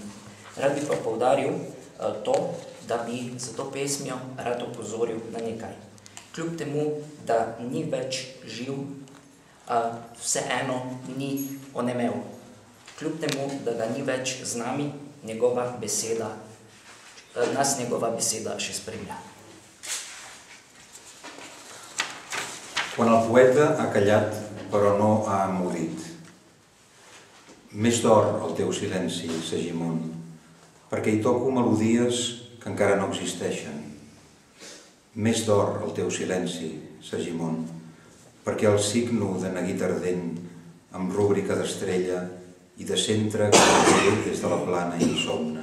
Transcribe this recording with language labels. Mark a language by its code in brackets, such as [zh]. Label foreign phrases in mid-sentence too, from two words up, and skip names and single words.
[sl] Rad bi pa poudaril to, da bi za to pesmijo rad opozoril na nekaj. Kljub temu, da ni več živ, vseeno ni onemel. Kljub temu, da ga ni več z nami, nas njegova beseda še spremlja. [ca] Quan el poeta ha callat però no ha emudit, més d'or el teu silenci, Segimon, perquè hi toco melodies que encara no existeixen. Més d'or el teu silenci, Segimon, perquè el signo de neguit ardent amb rúbrica d'estrella i de centre que ve des de la plana insomne.